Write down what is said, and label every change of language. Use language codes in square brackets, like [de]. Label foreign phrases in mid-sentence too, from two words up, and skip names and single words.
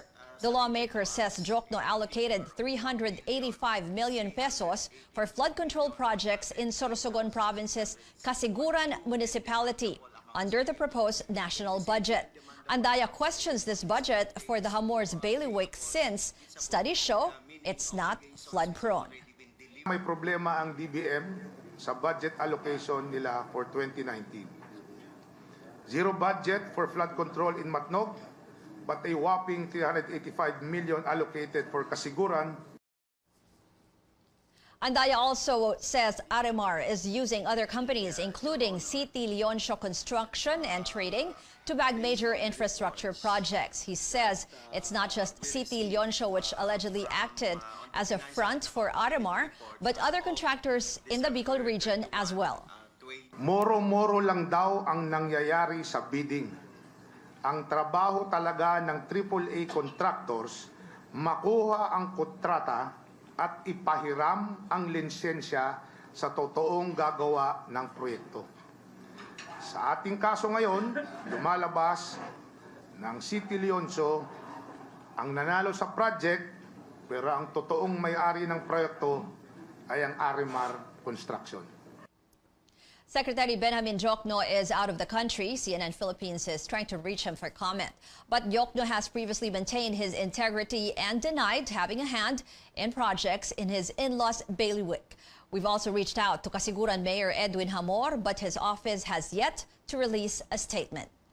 [en] The lawmaker says Jokno allocated 385 million pesos for flood control projects in Sorsogon Province's Kasiguran Municipality under the proposed national budget. Andaya questions this budget for the Hamor's bailiwick since studies show it's not flood-prone. [tl] May problema ang DBM sa [en] budget allocation [tl] nila for 2019. [en] Zero budget for flood control in Matnog, but a whopping 385 million allocated for Kasiguran. Andaya also says RMR is using other companies, including City Leoncio Construction and Trading, to bag major infrastructure projects. He says it's not just City Leoncio which allegedly acted as a front for RMR, but other contractors in the Bicol region as well. [tl] Moro-moro lang daw ang nangyayari sa bidding. Ang trabaho talaga ng AAA contractors, makuha ang kontrata at ipahiram ang lisensya sa totoong gagawa ng proyekto. Sa ating kaso ngayon, lumalabas ng City Leoncio ang nanalo sa project, pero ang totoong may-ari ng proyekto ay ang RMR Construction. [en] Secretary Benjamin Jokno is out of the country. CNN Philippines is trying to reach him for comment. But Jokno has previously maintained his integrity and denied having a hand in projects in his in-laws' bailiwick. We've also reached out to Kasiguran Mayor Edwin Hamor, but his office has yet to release a statement.